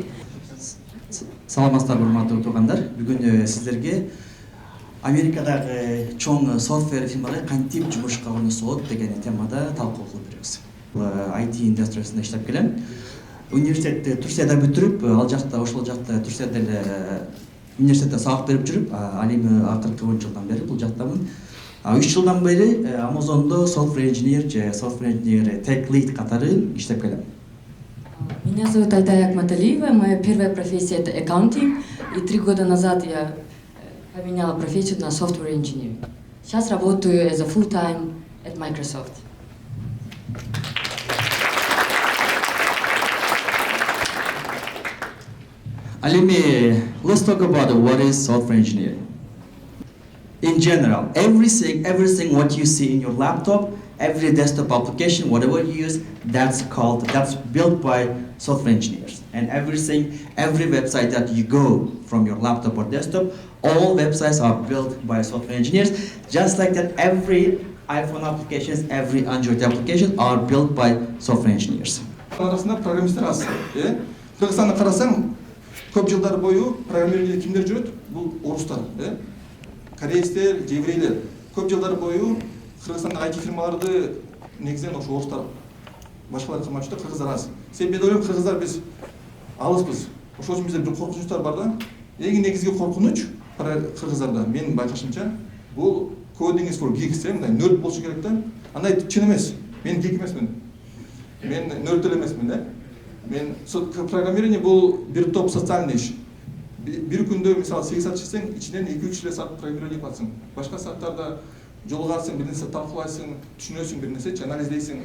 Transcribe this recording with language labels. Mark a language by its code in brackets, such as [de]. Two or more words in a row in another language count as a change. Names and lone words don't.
[ky] Саламатсыздар, урматтуу туугандар. Бүгүн сиздерге Америкадагы чоң софтвер фирмалар кантип жумушка орношот деген темада талкуу кылып беребиз. IT индустриясында иштеп келем. Университетти Турцияда бүтүрүп, ошол жакта Турцияда эле университетте сабак берип жүрүп, ал эми акыркы 10 жылдан бери бул жактамын. 3 жылдан бери Amazon'da [en] software engineer [ky] же [en] software engineer tech lead [ky] катары иштеп келем. [ru] Меня зовут Алтая Акматалиева, моя первая профессия это accounting, и 3 года назад я поменяла профессию на [en] software engineer. [ru] Сейчас работаю [en] as a full-time at Microsoft. Alimi, let's talk about what is software engineering. In general, everything what you see in your laptop, every desktop application, whatever you use, that's built by software engineers. And every website that you go from your laptop or desktop, all websites are built by software engineers. Just like that, every iPhone applications, every Android application are built by software engineers. [ky] Арасында программисттер аз. Кыргызстанды карасаң, көп жылдар бою программерлерде кимдер жүрөт? Бул орустар, корейстер, еврейлер. Көп жылдар бою Кыргызстандагы IT фирмаларды негизинен ошо орустар башкалар кылмачты, кыргыздар аз. Мен ойлойм, кыргыздар биз алыспыз. Ошол үчүн бизде бир коркунучтар бар да. Эң негизги коркунуч кыргыздарда, менин байкашымча, бул [en] coding is for geeks, [ky] мындай нерд болушу керек да. Андай чын эмес. Мен гик эмесмин. Мен нерд эле эмесмин, Мен программирование бул бир топ социальный иш. Бир күндө мисалы 8 саат иштесең, ичинен 2-3 саат программирование кыласың. Башка сааттарда жолугарсың, бир нерсе талкуулайсың, түшүнөсүң, бир нерсе анализдейсиң.